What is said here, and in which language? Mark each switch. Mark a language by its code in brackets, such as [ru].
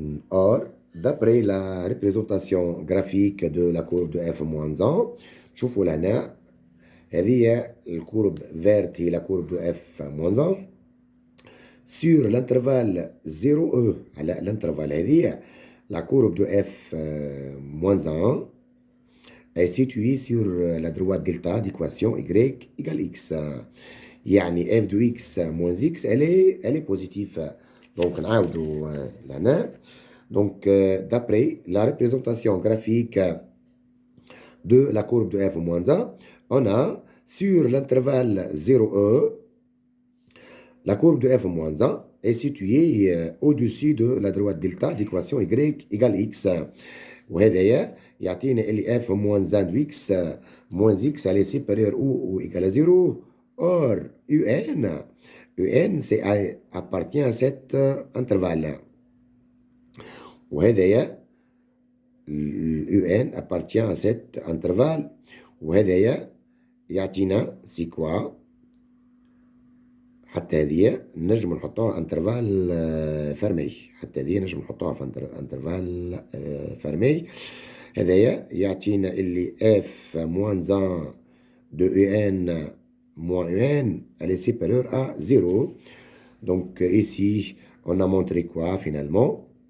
[fr] Or, d'après la représentation graphique de la courbe de f moins 1, [ar] شوفوا لنا هذه الكورب [fr] verte هي la courbe de f moins 1 sur l'intervalle 0e على l'intervalle هذه la courbe de f moins 1 est située sur la droite delta d'équation y égale x. يعني f de x moins x elle est positive. [ar] Donc نعاودوا لهنا. [fr] Donc d'après la représentation graphique de la courbe de f moins 1, on a sur l'intervalle 0e la courbe de f moins 1 est située au-dessus de la droite delta d'équation y égale x. [ar] وهذايا يعطينا اللي [fr] f moins 1 de x moins x elle est supérieure ou égale à 0. Or, un c'est appartient à cet intervalle. [ar] وهذايا [fr] un appartient à cet intervalle. [ar] وهذايا يعطينا [fr] c'est quoi؟ [ar] حتى هذه نجم نحطوها انترفال فرمي. حتى هذه نجم نحطوها في انترفال فرمي. هذايا يعطينا اللي [fr] f moins 1 de un moins un, elle est supérieure à 0. Donc ici, on a montré quoi finalement?